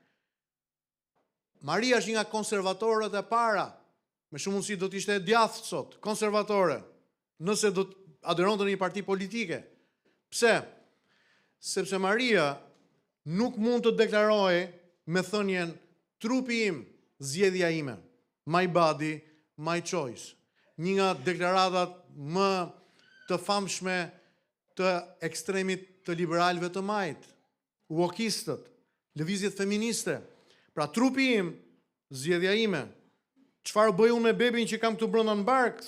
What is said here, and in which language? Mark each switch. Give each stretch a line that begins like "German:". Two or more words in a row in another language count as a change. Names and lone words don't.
Albanian: Maria është një nga konservatorët e para, me shumë mundësi do të ishte djathtë sot, konservatore, nëse do të aderonte në një parti politike. Pse? Sepse Maria nuk mund të deklarojë me thënien trupi im, zgjedhja ime,
English: my body, my choice.
Albanian: Një nga deklaratat më të famshme të ekstremit të liberalëve të majt, wokistët, lëvizjet feministe. Pra trupi im, zgjedhja ime. Çfarë bëj unë me bebin që kam këtu brenda në bark?